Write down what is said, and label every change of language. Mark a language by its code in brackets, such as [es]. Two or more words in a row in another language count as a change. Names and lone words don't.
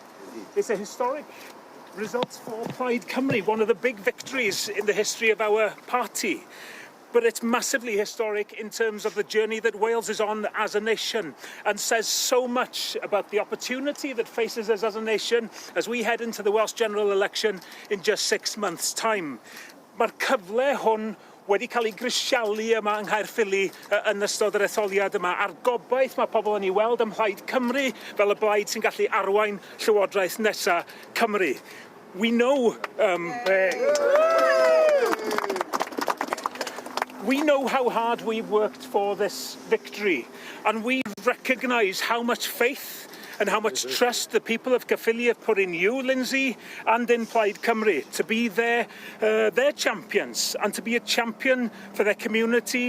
[en] It's a historic result for Plaid Cymru, one of the big victories in the history of our party. But it's massively historic in terms of the journey that Wales is on as a nation, and says so much about the opportunity that faces us as a nation as we head into the Welsh general election in just 6 months' time. [cy] Mae'r cyfle hwn wedi cael ei grisialu yma yng Nghaerffili yn ystod yr etholiad yma, a'r gobaith mae pobl yn ei weld ym Plaid Cymru fel y blaid sy'n gallu arwain llywodraeth nesa Cymru. [en] We know how hard we've worked for this victory, and we recognise how much faith and how much trust the people of Caerphilly have put in you, Lindsay, and in Plaid Cymru, to be their champions and to be a champion for their community.